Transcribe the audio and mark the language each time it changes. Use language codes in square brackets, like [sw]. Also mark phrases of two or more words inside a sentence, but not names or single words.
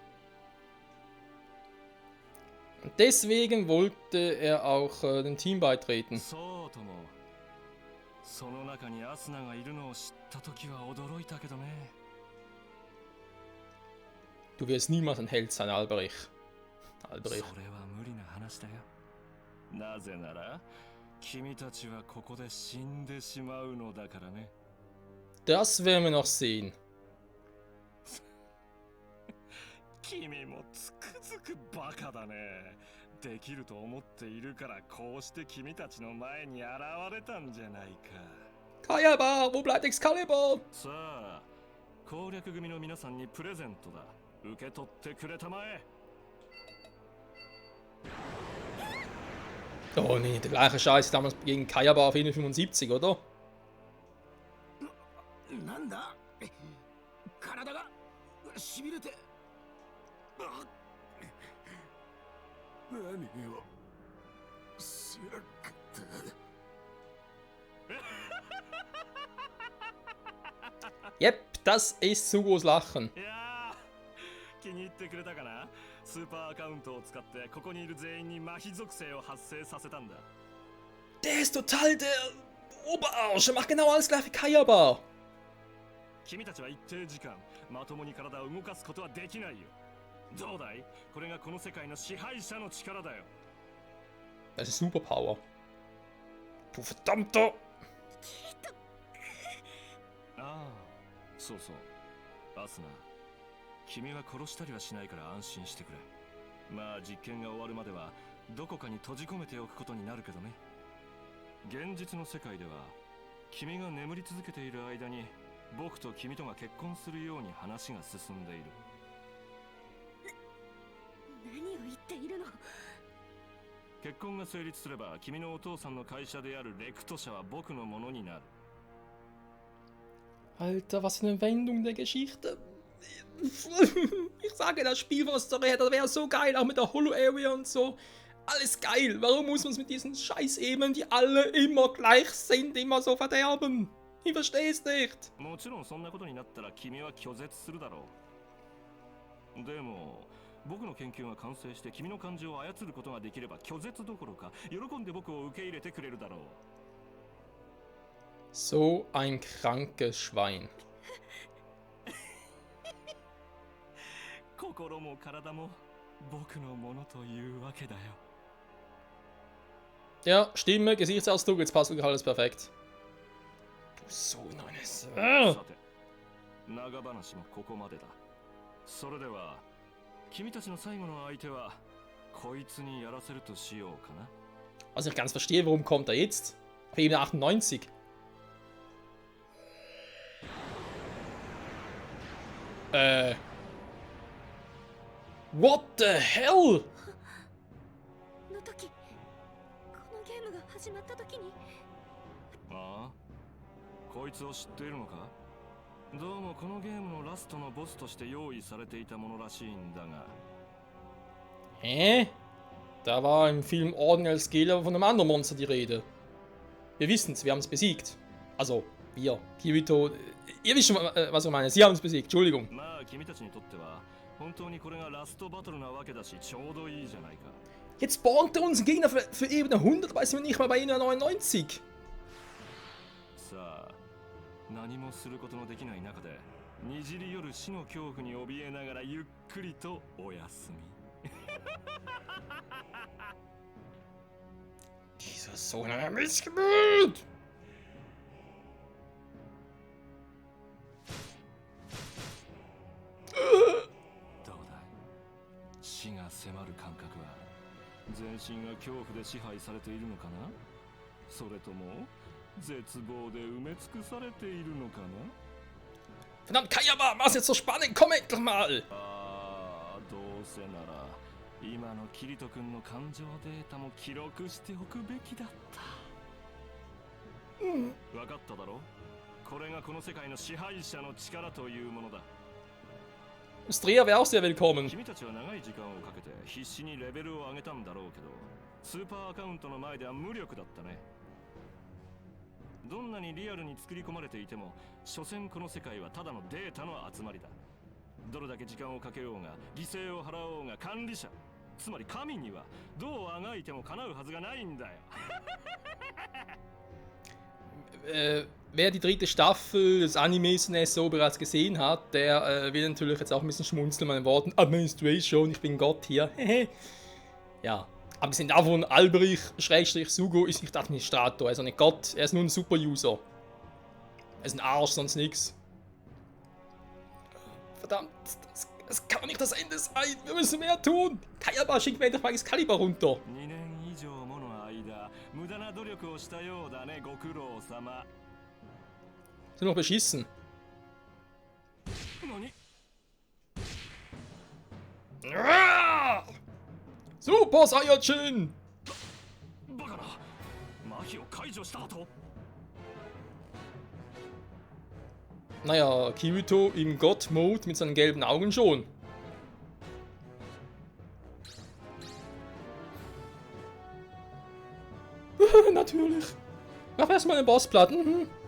[de] Deswegen wollte er auch dem Team beitreten. [ja] そうとも。その中にアスナがいるのを知った時は驚いたけどね。 [de] Du wirst niemals ein Held sein, Alberich. [ja] それは無理な話だよ。なぜなら君たちはここで死んでしまうのだからね。 [de] Das werden wir noch sehen. [ja] 君もつくづくバカだね。できると思っているからこうして君たちの前に現れたんじゃないか。 [de] Kayaba, wo bleibt Excalibur? [ja] さあ、攻略組の皆さんにプレゼントだ。受け取ってくれたまえ。 [de] Oh nee, der gleiche Scheiß damals gegen Kayaba auf 75, oder? [ja] なんだ体がしびれて何を知らんかった [de] Yep, das ist Sugos Lachen. [ja] いやー、気に入ってくれたかな。スーパーアカウントを使ってここにいる全員に麻痺属性を発生させたんだ。 [de] Der ist total der Oberarsch. Er macht genau alles gleich wie Kayaba. [ja] 君たちは一定時間まともに体を動かすことはできないよ。どうだい？これがこの世界の支配者の力だよ。 [de] Das ist Superpower. Du verdammter! [ja] ああ、そうそう。アスナ、君は殺したりはしないから安心してくれ。まあ実験が終わるまではどこかに閉じ込めておくことになるけどね。現実の世界では君が眠り続けている間に僕と君とが結婚するように話が進んでいる。何を言っているの。結婚が成立すれば君のお父さんの会社であるレクト社は僕のものになる。 [de] Alter, was für eine Wendung der Geschichte. Ich sage, das Spiel von der Story her, das wäre so geil, auch mit der Holo-Area und so. Alles geil. Warum muss man es mit diesen Scheiß-Ebenen, die alle immer gleich sind, immer so verderben? Ich verstehe es nicht. [ja] もちろんそんなことになったら君は拒絶するだろう。でも僕の研究が完成して君の感情を操ることができれば拒絶どころか喜んで僕を受け入れてくれるだろう。 [de] So ein krankes Schwein. [ja] 心も体も僕のものというわけだよ。 [de] Ja, Stimme, Gesichtsausdruck, jetzt passt wirklich alles perfekt. Du so eine [ja] さて、長話もここまでだ。それでは君たちの最後の相手はこいつにやらせるとしようかな。 [de] Also ich ganz verstehe, warum kommt er jetzt? Auf Ebene 98. [en] What the hell? [ja] の時、このゲームが始まった時に。ああ、こいつを知っているのか。どうもこのゲームのラストのボスとして用意されていたものらしいんだが。 [de] Hä? Da war im Film Ordinal Scale aber von einem anderen Monster die Rede. Wir wissen's, wir haben es besiegt. Also, wir, Kirito, ihr wisst schon, was ich meine. Sie haben es besiegt, Entschuldigung. [ja] まあ君たちにとっては本当にこれがラストバトルなわけだしちょうどいいじゃないか。 [de] Jetzt spawnt er uns einen Gegner für Ebene 100, dabei sind wir nicht mal bei Ebene 99. [ja] さあ、何もすることのできない中でにじり寄る死の恐怖に怯えながらゆっくりとお休み。 [de] Dieser Sohn einer Missgeburt! [ja] どうだ、死が迫る感覚は全身が恐怖で支配されているのかな。それとも絶望で埋め尽くされているのかな。 [de] Verdammt, Kayaba, mach's jetzt so spannend, komm endlich mal! [ja] ああ、どうせなら今のキリト君の感情データも記録しておくべきだった。分かっただろ。これがこの世界の支配者の力というものだ。 [de] Ustria wäre auch sehr willkommen. [ja] 君たちは長い時間をかけて必死にレベルを上げたんだろうけど、スーパーアカウントの前では無力だったね。どんなにリアルに作り込まれていても所詮この世界はただのデータの集まりだ。どれだけ時間をかけようが犠牲を払おうが管理者、つまり神にはどうあがいても叶うはずがないんだよ。 [de] Wer die dritte Staffel des Animes so bereits gesehen hat, der will natürlich jetzt auch ein bisschen schmunzeln mit den Worten Administration, ich bin Gott hier. Ja, abgesehen davon, Alberich-Sugo ist nicht Administrator, er ist auch nicht Gott, er ist nur ein Super-User. Er ist ein Arsch, sonst nix. Verdammt, das kann nicht das Ende sein, wir müssen mehr tun. Kayaba, schick mir endlich mal Excalibur runter. [ja] 2 年以上もの間無駄な努力をしたようだね、ご苦労様。 [de] Sind noch beschissen. [ja] 何？ [de] Super Saiyajin! [ja] バカな。麻痺を解除した後。 [de] Naja, Kirito im Gott-Mode mit seinen gelben Augen schon. Natürlich. Mach erstmal den Bossplatten.